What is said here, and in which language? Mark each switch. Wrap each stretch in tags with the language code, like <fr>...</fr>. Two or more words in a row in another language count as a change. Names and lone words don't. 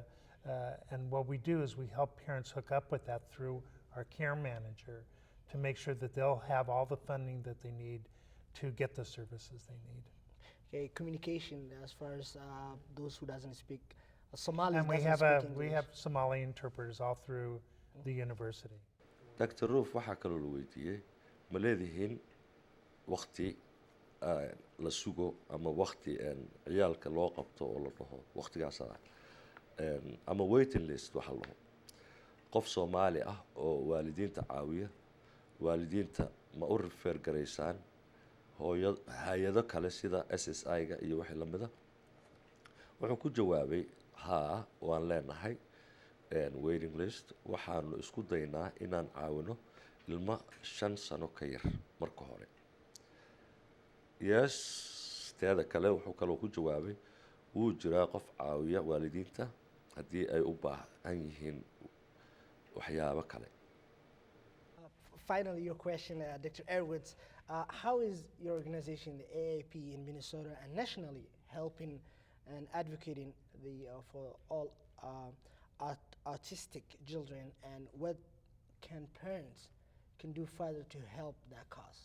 <en>And what we do is we help parents hook up with that through our care manager to make sure that they'll have all the funding that they need to get the services they need. Okay, communication as far as those who doesn't speak Somali. And we doesn't speak we English. have Somali interpreters all through the university. Dr.</en> <so>Roof waxaa kaloo la weydiiyey ma leedihiin waqti la sugo ama waqti ciyaalka loo qabto oo la dhaho waqtigaas ama waiting list waxa la dhaho qof Soomaali ah oo waalidiinta caawiya waalidiinta ma u refer garaysaan hay'ado kale sida SSI-ga iyo wixii la mid ah wuxuu ku jawaabay haa waan leenahay</so> <en>waiting list</en> <so>waxaanu isku daynaa inaan caawino ilma 5 sano ka yar marka hore</so> <en>yes</en> <so>teeda kale wuxuu kaloo ku jawaabay wuu jiraa qof caawiya waalidiinta haddii ay u baahan yihiin waxyaabo kale.</so> <en>Finally, your question, Dr. Edwards, how is your organization, the AAP in Minnesota and nationally, helping and advocating for all autistic children, and what can parents can do further to help that cause?</en>